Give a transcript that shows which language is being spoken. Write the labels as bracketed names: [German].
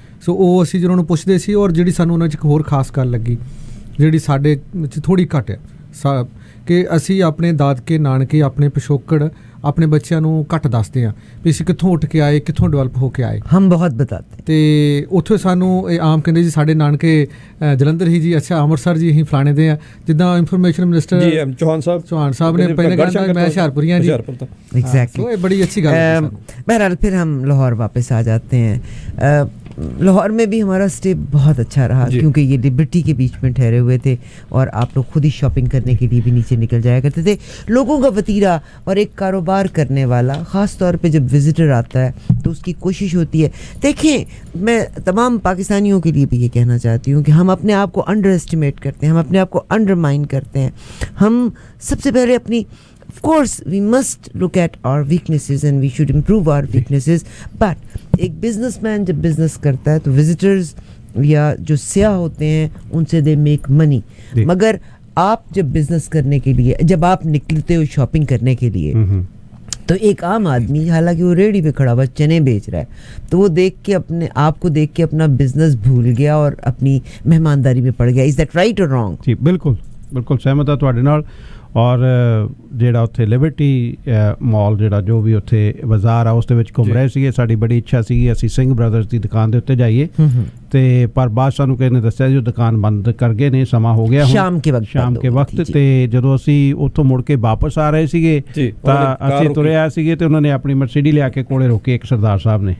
[Punjabi] ਸੋ ਉਹ ਅਸੀਂ ਜਦੋਂ ਉਹਨੂੰ ਪੁੱਛਦੇ ਸੀ, ਔਰ ਜਿਹੜੀ ਸਾਨੂੰ ਉਹਨਾਂ 'ਚ ਇੱਕ ਹੋਰ ਖਾਸ ਗੱਲ ਲੱਗੀ ਜਿਹੜੀ ਸਾਡੇ 'ਚ ਥੋੜ੍ਹੀ ਘੱਟ ਹੈ ਕਿ ਅਸੀਂ ਆਪਣੇ ਦਾਦਕੇ ਨਾਨਕੇ ਆਪਣੇ ਪਿਛੋਕੜ ਆਪਣੇ ਬੱਚਿਆਂ ਨੂੰ ਘੱਟ ਦੱਸਦੇ ਹਾਂ ਵੀ ਅਸੀਂ ਕਿੱਥੋਂ ਉੱਠ ਕੇ ਆਏ, ਕਿੱਥੋਂ ਡਿਵੈਲਪ ਹੋ ਕੇ ਆਏ। [Hindi] ਹਮ ਬਹੁਤ ਬਤਾਤੇ [Punjabi] ਤੇ ਉੱਥੇ ਸਾਨੂੰ ਇਹ ਆਮ ਕਹਿੰਦੇ ਜੀ ਸਾਡੇ ਨਾਨਕੇ ਜਲੰਧਰ ਹੀ ਜੀ, ਅੱਛਾ ਅੰਮ੍ਰਿਤਸਰ ਜੀ ਅਸੀਂ ਫਲਾਣੇ ਦੇ ਆ। ਜਿੱਦਾਂ ਇਨਫੋਰਮੇਸ਼ਨ ਮਿਨਿਸਟਰ ਚੌਹਾਨ ਸਾਹਿਬ ਨੇ ਪਹਿਲੇ ਕਹਿੰਦਾ मैं ਹੁਸ਼ਿਆरपुरिया जी। [English] exactly, [Hindi] ये बड़ी अच्छी गल है। बहरहाल फिर हम लाहौर वापस आ जाते हैं। लाहौर में भी हमारा स्टे बहुत अच्छा रहा क्योंकि ये लिबर्टी के बीच में ठहरे हुए थे और आप लोग खुद ही शॉपिंग करने के लिए भी नीचे निकल जाया करते थे। लोगों का वतीरा और एक कारोबार करने वाला, ख़ास तौर पे जब विज़िटर आता है तो उसकी कोशिश होती है। देखें, मैं तमाम पाकिस्तानियों के लिए भी ये कहना चाहती हूँ कि हम अपने आप को अंडर एस्टिमेट करते हैं, हम अपने आप को अंडरमाइन करते हैं। हम सबसे पहले अपनी [English] Of course, we must look at our weaknesses and we should improve our weaknesses. [Hindi] But एक businessman जब business करता है तो visitors या जो सियाह होते हैं उनसे [English] they make money. [Hindi] मगर आप जब business करने के लिए, जब आप निकलते हो shopping करने के लिए, तो एक आम आदमी, हालांकि वो रेडी पे खड़ा हुआ चने बेच रहा है, तो वो देख के अपने आप को देख के अपना बिजनेस भूल गया और अपनी मेहमानदारी में पड़ गया। [English] Is that right और wrong? [Hindi] जी बिल्कुल बिल्कुल सहमत है [Punjabi] ਤੁਹਾਡੇ ਨਾਲ। ਔਰ ਜਿਹੜਾ ਉੱਥੇ ਲਿਬਰਟੀ ਮਾਲ ਜਿਹੜਾ ਜੋ ਵੀ ਉੱਥੇ ਬਾਜ਼ਾਰ ਆ ਉਸ ਦੇ ਵਿੱਚ ਘੁੰਮ ਰਹੇ ਸੀਗੇ। ਸਾਡੀ ਬੜੀ ਇੱਛਾ ਸੀਗੀ ਅਸੀਂ ਸਿੰਘ ਬ੍ਰਦਰਸ ਦੀ ਦੁਕਾਨ ਦੇ ਉੱਤੇ ਜਾਈਏ, ਤੇ ਪਰ ਬਾਅਦ ਸਾਨੂੰ ਕਿਸੇ ਨੇ ਦੱਸਿਆ ਜੋ ਦੁਕਾਨ ਬੰਦ ਕਰ ਗਏ ਨੇ, ਸਮਾਂ ਹੋ ਗਿਆ [Hindi] ਸ਼ਾਮ ਕੇ ਵਕਤ। [Punjabi] ਤੇ ਜਦੋਂ ਅਸੀਂ ਉੱਥੋਂ ਮੁੜ ਕੇ ਵਾਪਸ ਆ ਰਹੇ ਸੀਗੇ ਤਾਂ ਅਸੀਂ ਤੁਰੇ ਆਏ ਸੀਗੇ ਤੇ ਉਹਨਾਂ ਨੇ ਆਪਣੀ ਮਰਸੀਡੀ ਲਿਆ ਕੇ ਕੋਲੇ ਰੋਕੇ ਇੱਕ ਸਰਦਾਰ ਸਾਹਿਬ ਨੇ।